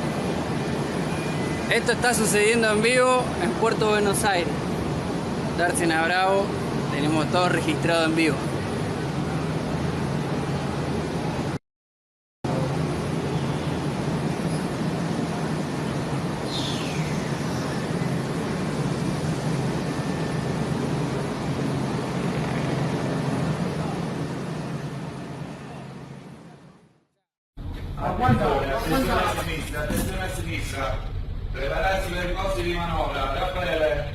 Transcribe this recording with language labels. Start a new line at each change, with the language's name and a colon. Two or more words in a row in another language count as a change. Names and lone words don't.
Spanish: esto está sucediendo en vivo en Puerto Buenos Aires. Darse a Bravo, tenemos todo registrado en vivo.
Italian: Attenzione a sinistra, prepararsi per i posti di manovra, Raffaele.